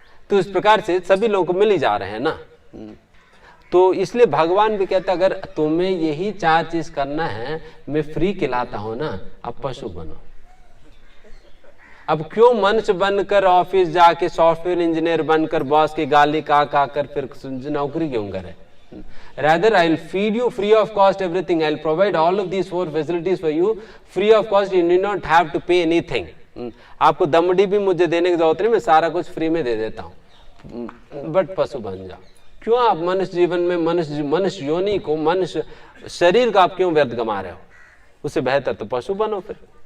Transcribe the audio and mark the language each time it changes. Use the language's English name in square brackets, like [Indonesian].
[Hindi] तो इस प्रकार से सभी लोगों को मिल ही जा रहे हैं ना। तो इसलिए भगवान भी कहता, अगर तुम्हें यही 4 चीज करना है, मैं फ्री खिलाता हूं ना, अब पशु बनो। अब क्यों मनुष्य बनकर ऑफिस जाके सॉफ्टवेयर इंजीनियर बनकर बॉस की गाली का कर फिर नौकरी क्यों करे? [English] Rather, I'll feed you free of cost everything. I'll provide all of these 4 facilities for you free of cost. You need not have to pay anything. [Hindi] आपको दमड़ी भी मुझे देने की जरूरत नहीं, मैं सारा कुछ फ्री में दे देता हूँ, बट पशु बन जाओ। क्यों आप मनुष्य जीवन में मनुष्य योनि को, मनुष्य शरीर का आप क्यों व्यर्थ गमा रहे हो? उससे बेहतर तो पशु बनो फिर।